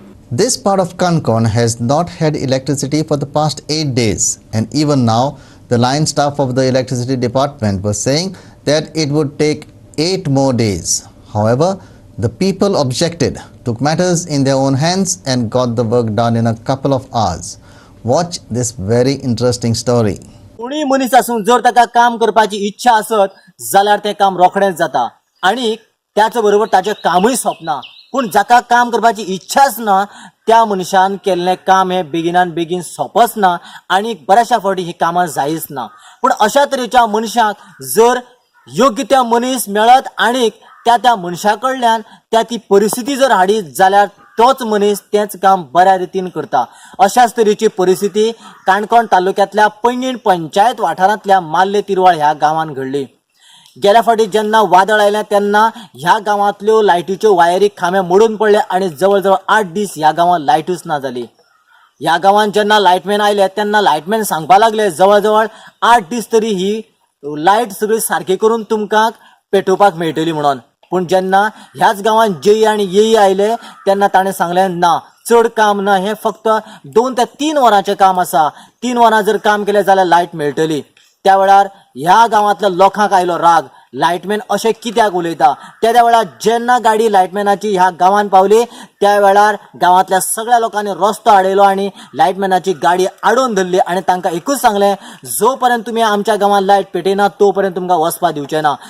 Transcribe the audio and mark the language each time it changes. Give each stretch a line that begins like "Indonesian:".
English: This part of Concon has not had electricity for the past 8 days, and even now the line staff of the electricity department was saying that it would take 8 more days. However, the people objected, took matters in their own hands and got the work done in a couple of hours. Watch this very interesting story.
Goan Konkani: कोणी मनीस आसून जर ताका काम करपाची इच्छा आसत जाल्यार ते काम रोखडेंच जाता आणि त्याच बरोबर ताचे कामूय सोंपना. पूण जाका काम करपाची इच्छाच ना त्या मनशान केल्लें काम हे बेगिनान बेगीन सोंपच ना आणि बऱ्याचशा फावटी ही कामां जायच ना. पूण अशा तरेच्या मनशाक जर योग्य त्या मनीस मेळत आणि त्या मनशा कडल्यान ती परिस्थिती जर हाडीत जाल्यार तोच मनीस तेच काम बऱ्या रितीन करता. अशाच तरेची परिस्थिती काणकोण तालुक्यातल्या पैंगीण पंचायत वाठारांतल्या माल्ले तिरवाळ ह्या गांवांत घडली. गेल्या फावटी जेन्ना वादळ आयलें तेन्ना ह्या गांवांतल्यो लायटीच्यो वायरी खांबे मोडून पडले आणि जवळ जवळ 8 दीस ह्या गांवांत लायटूच ना जाली. ह्या गांवांत जेन्ना लायटमॅन आयले तेन्ना लायटमॅन सांगपा लागले जवळ जवळ 8 दीस तरी ही लायट सगळी सारकी करून तुमकां पेटोवपाक मेळटली म्हणून. पूण जेन्ना ह्याच गांवांत जेई आनी येई आयले तेन्ना ताणें सांगलें ना, चड काम ना, हें फक्त 2 ते 3 वरांचें काम आसा. 3 वरां जर काम केलें जाल्यार लायट मेळटली. त्या वेळार ह्या गांवांतल्या लोकांक आयलो राग, लायटमॅन अशें कित्याक उलयता. त्या वेळार जेन्ना गाडी लायटमॅनाची ह्या गांवांत पावली त्या वेळार गांवांतल्या सगळ्या लोकांनी रस्तो आडयलो आणि लायटमॅनाची गाडी आडोवन धरली आणि तांकां एकूच सांगलें, जो पर्यंत तुमी आमच्या गांवांत लायट पेटयना तो पर्यंत तुमकां वचपा दिवचें ना.